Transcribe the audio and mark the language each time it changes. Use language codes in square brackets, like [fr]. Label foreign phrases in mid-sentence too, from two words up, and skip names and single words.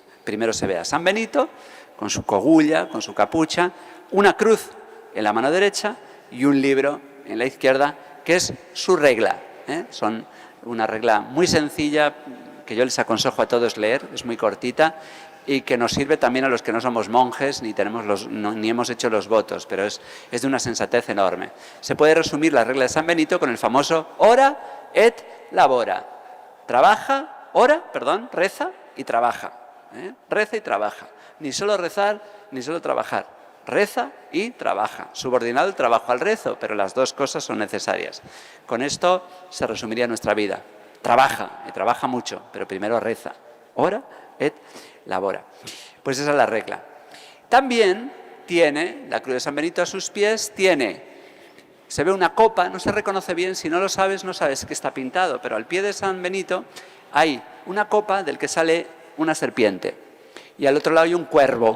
[es] Primero se ve a San Benito, con su cogulla, con su capucha, una cruz en la mano derecha y un libro en la izquierda, que es su regla. Son una regla muy sencilla que yo les aconsejo a todos leer, es muy cortita y que nos sirve también a los que no somos monjes ni hemos hecho los votos, pero es de una sensatez enorme. Se puede resumir la regla de San Benito con el famoso [la] ora et labora. [es] Reza y trabaja. Reza y trabaja. Ni solo rezar, ni solo trabajar. Reza y trabaja. Subordinado el trabajo al rezo, pero las dos cosas son necesarias. Con esto se resumiría nuestra vida. Trabaja, y trabaja mucho, pero primero reza. [la] Ora et labora. [es] Pues esa es la regla. También tiene, la cruz de San Benito a sus pies, se ve una copa, no se reconoce bien, si no lo sabes, no sabes que está pintado, pero al pie de San Benito hay una copa del que sale una serpiente y al otro lado hay un cuervo.